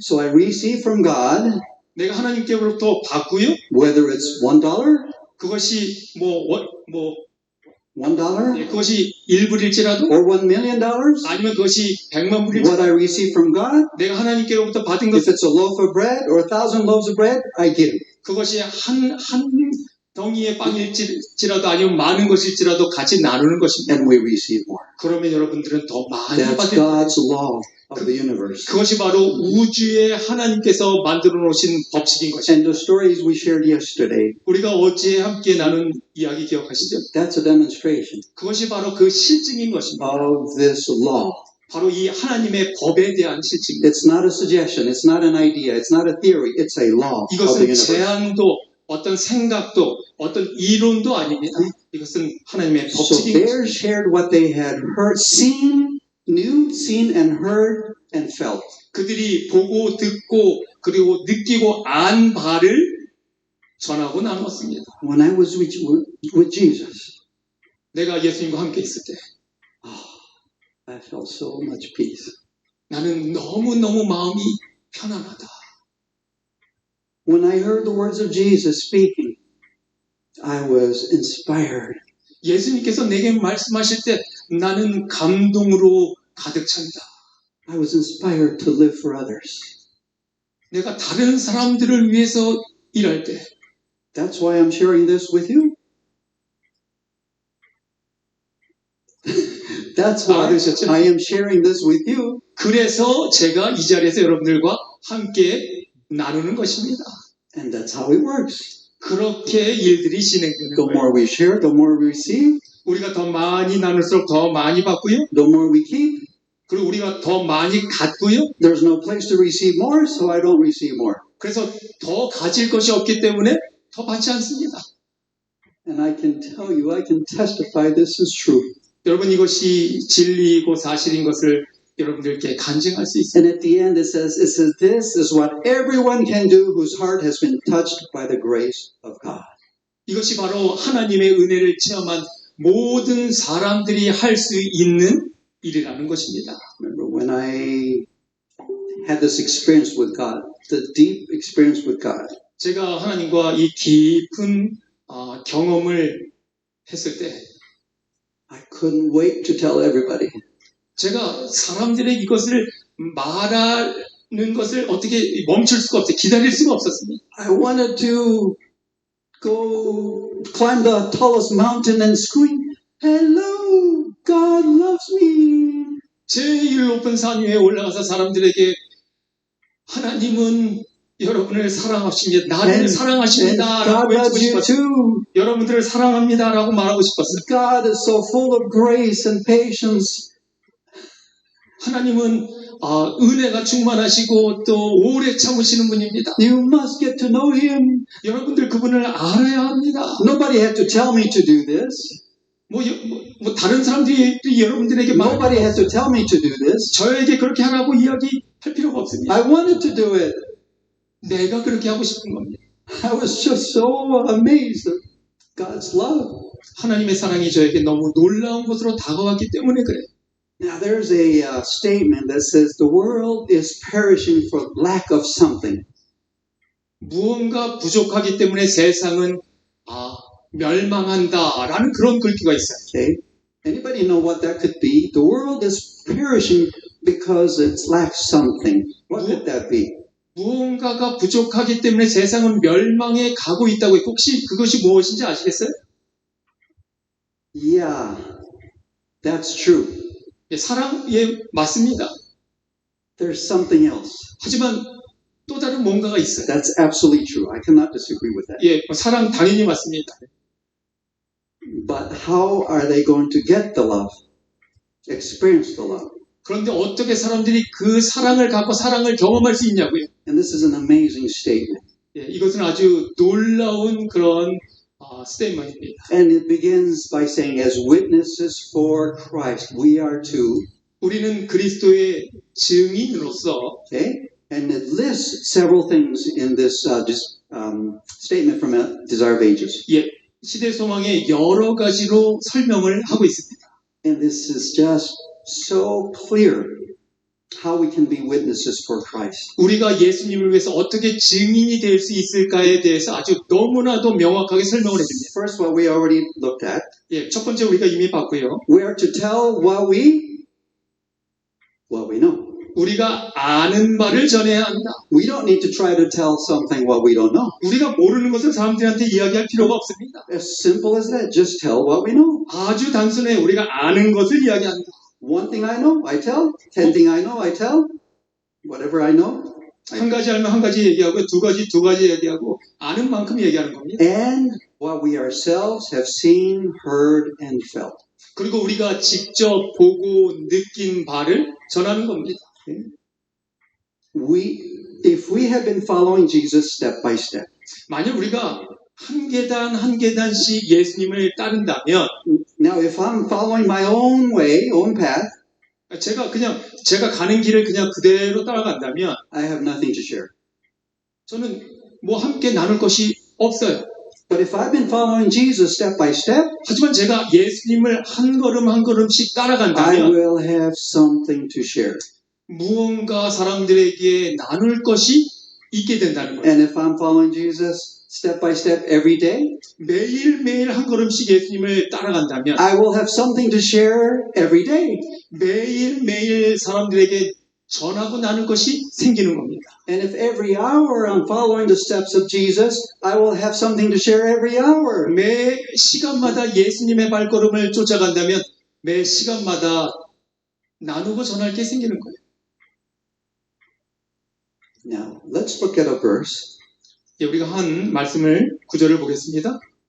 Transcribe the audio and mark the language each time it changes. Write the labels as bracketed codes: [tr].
[en] So I receive from God, [ko] 내가 하나님께로부터 받고요. [en] whether it's $1, [ko] 그것이 [en] $1, [ko] 그것이 1불일지라도 [en] or $1 million. [ko] 아니면 그것이 100만 불일지라도 [en] What I receive from God, [ko] 내가 하나님께로부터 받은 [en] if [ko] 것은 [en] it's a loaf of bread or 1,000 loaves of bread, I give. [ko] 그것이 한 덩이의 빵일지라도 아니면 많은 것일지라도 같이 나누는 것입니다. [en] And we receive more. [ko] 그러면 여러분들은 더 많이 [en] That's [ko] 받을 [en] God's law of the universe. [ko] 그것이 바로 우주에 하나님께서 만들어 놓으신 법칙인 것입니다. [en] And the stories we shared yesterday, [ko] 우리가 어제 함께 나눈 이야기 기억하시죠? [en] that's a demonstration [ko] 그것이 바로 그 실증인 것입니다. [en] of this law. [ko] 바로 이 하나님의 법에 대한 실증입니다. [en] It's not a suggestion, it's not an idea, it's not a theory, it's a law of the [ko] 이것은 [en] universe. [ko] 제안도 어떤 생각도 어떤 이론도 아닙니다. 이것은 하나님의 [en] So [ko] 법칙인 [en] they [ko] 것입니다. [en] shared what they had heard, seen and heard and felt. [ko] 그들이 보고 듣고 그리고 느끼고 안 바를 전하고 나눴습니다. [en] When I was with Jesus, [ko] 내가 예수님과 함께 있을 때 [en] I felt so much peace. [ko] 나는 너무너무 마음이 편안하다. [en] When I heard the words of Jesus speaking, I was inspired. [ko] 예수님께서 내게 말씀하실 때 나는 감동으로 가득 찬다. [en] I was inspired to live for others. [ko] 내가 다른 사람들을 위해서 일할 때 [en] That's why I'm sharing this with you. That's why I am sharing this with you. [ko] 그래서 제가 이 자리에서 여러분들과 함께 나누는 것입니다. [en] And that's how it works. [ko] 그렇게 일들이 진행되는 [en] The [ko] 거예요. [en] more we share, the more we receive, [ko] 우리가 더 많이 나눌수록 더 많이 받고요. [en] the more we keep. [ko] 그리고 우리가 더 많이 갖고요. [en] There's no place to receive more, so I don't receive more. [ko] 그래서 더 가질 것이 없기 때문에 더 받지 않습니다. [en] And I can tell you, I can testify this is true. [ko] 여러분 이것이 진리이고 사실인 것을 여러분들께 간증할 수 있습니다. [en] And at the end it says, this is what everyone can do whose heart has been touched by the grace of God. [ko] 이것이 바로 하나님의 은혜를 체험한 모든 사람들이 할 수 있는 일이라는 것입니다. [en] Remember when I had this experience with God, the deep experience with God. [ko] 제가 하나님과 이 깊은 경험을 했을 때 [en] I couldn't wait to tell everybody. [ko] 제가 사람들에게 이것을 말하는 것을 어떻게 멈출 수가 없어요. 기다릴 수가 없었습니다. [en] I wanted to go climb the tallest mountain and scream, hello, God loves me. [ko] 제일 높은 산 위에 올라가서 사람들에게 하나님은 여러분을 사랑하십니다. 나를 [en] And [ko] 사랑하십니다. [en] God [ko] 라고 외치고 [en] loves you [ko] 싶었어요. [en] too. [ko] 여러분들을 사랑합니다. 라고 말하고 싶었어요. [en] God is so full of grace and patience. [ko] 하나님은 은혜가 충만하시고 또 오래 참으시는 분입니다. [en] You must get to know Him. [ko] 여러분들 그분을 알아야 합니다. [en] Nobody had to tell me to do this. [ko] 뭐 다른 사람들이 여러분들에게 [en] Nobody had to tell me to do this. [ko] 저에게 그렇게 하라고 이야기할 필요가 없습니다. [en] I wanted to do it. [ko] 내가 그렇게 하고 싶은 겁니다. [en] I was just so amazed at God's love. [ko] 하나님의 사랑이 저에게 너무 놀라운 것으로 다가왔기 때문에 그래요. [en] Now there's a statement that says the world is perishing for lack of something. [ko] 무언가 부족하기 때문에 세상은 멸망한다라는 그런 글귀가 있어요. [en] Okay? Anybody know what that could be? The world is perishing because it lacks something. What could that be? [ko] 무언가가 부족하기 때문에 세상은 멸망에 가고 있다고 해요. 혹시 그것이 무엇인지 아시겠어요? [en] Yeah, that's true. [ko] 예, 사랑에 맞습니다. [en] There's something else. [ko] 하지만 또 다른 뭔가가 있어요. [en] That's absolutely true. I cannot disagree with that. [ko] 예, 사랑 당연히 맞습니다. [en] But how are they going to get the love? Experience the love? [ko] 그런데 어떻게 사람들이 그 사랑을 갖고 사랑을 경험할 수 있냐고요. [en] And this is an amazing statement. [ko] 예, 이것은 아주 놀라운 그런 스테이트먼트입니다. [en] And it begins by saying, as witnesses for Christ, we are to, [ko] 우리는 그리스도의 증인으로서 [en] okay? And it lists several things in this statement from Desire of Ages. [ko] 예, 시대 소망의 여러 가지로 설명을 하고 있습니다. [en] And this is just so clear how we can be witnesses for Christ. [ko] 우리가 예수님을 위해서 어떻게 증인이 될 수 있을까에 대해서 아주 너무나도 명확하게 설명을 해줍니다. [en] First, what we already looked at, [ko] 예, 첫 번째 우리가 이미 봤고요. [en] we are to tell what we know. [ko] 우리가 아는 바를 전해야 한다. [en] We don't need to try to tell something what we don't know. [ko] 우리가 모르는 것을 사람들한테 이야기할 필요가 없습니다. [en] As simple as that. Just tell what we know. [ko] 아주 단순해. 우리가 아는 것을 이야기한다. [en] One thing I know, I tell. 10 things I know, I tell. Whatever I know. [ko] 한 가지 알면 한 가지 얘기하고 두 가지 얘기하고 아는 만큼 얘기하는 겁니다. [en] And what we ourselves have seen, heard, and felt. [ko] 그리고 우리가 직접 보고 느낀 바를 전하는 겁니다. [en] If we have been following Jesus step by step, [ko] 만약 우리가 한 계단 한 계단씩 예수님을 따른다면 [en] now if I'm following my own way, own path, [ko] 제가 가는 길을 그냥 그대로 따라간다면 [en] I have nothing to share. [ko] 저는 뭐 함께 나눌 것이 없어요. [en] But if I've been following Jesus step by step, [ko] 하지만 제가 예수님을 한 걸음 한 걸음씩 [en] I [ko] 따라간다면 [en] will have something to share. [ko] 무언가 사람들에게 나눌 것이 있게 된다는 거예요. [en] And if I'm following Jesus step by step every day, [ko] 매일매일 한 걸음씩 예수님을 따라간다면 [en] I will have something to share every day. [ko] 매일매일 사람들에게 전하고 나눌 것이 생기는 겁니다. [en] And if every hour I'm following the steps of Jesus, I will have something to share every hour. [ko] 매 시간마다 예수님의 발걸음을 쫓아간다면 매 시간마다 나누고 전할 게 생기는 거예요. [en] Now, let's look at a verse. [ko] 예, 우리가 한 말씀을 구절을 보겠습니다.